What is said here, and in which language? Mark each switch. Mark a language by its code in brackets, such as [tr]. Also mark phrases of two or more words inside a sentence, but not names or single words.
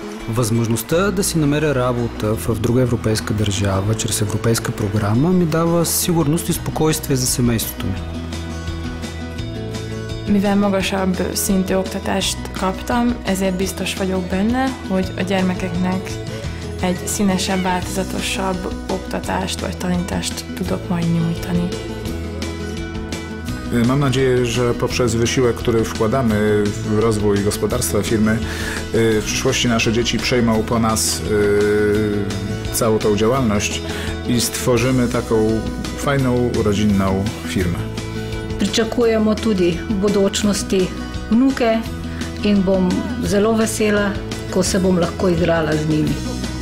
[bg] Възможността да си намеря работа в друга европейска държава, чрез европейска програма, ми дава сигурност и спокойствие за семейството ми. [hu] Mivel magasabb szintű oktatást kaptam, ezért biztos vagyok benne, hogy a gyermekeknek egy színesebb, változatosabb oktatást vagy tanítást tudok majd nyújtani. [pl] Mam nadzieję, że poprzez wysiłek, który wkładamy w rozwój gospodarstwa firmy, w przyszłości nasze dzieci przejmą po nas całą tą działalność i stworzymy taką fajną, rodzinną firmę. [sl] Pričakujemo tudi v bodočnosti vnuke in bom zelo vesela, ko se bom lahko igrala z njimi.